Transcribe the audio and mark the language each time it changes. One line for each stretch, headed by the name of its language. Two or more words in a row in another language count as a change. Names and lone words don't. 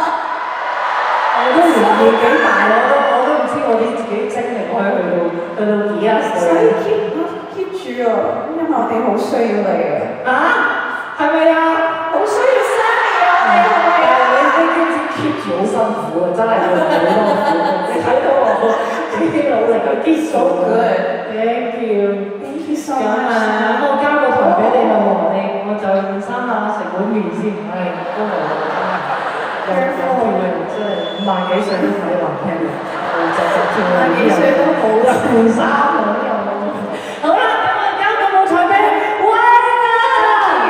Cantonese: 我都年紀幾大，我都唔知我啲自己精力可以去到幾多歲。所以 keep 住啊，因為我哋好需要你啊！係咪啊？好需要 Sammy 啊！係咪啊？你 keep 住好辛苦啊，真係要好多苦。你睇到我幾努力去
English: keep so good。Thank you。Thank you so much。
Cantonese: 咁我交個台俾你啦喎，我就換衫啊，食碗麵先。都係。有即係50幾歲都睇話聽，50幾歲都冇得換衫咁又好啦，咁我交個舞台俾威啊！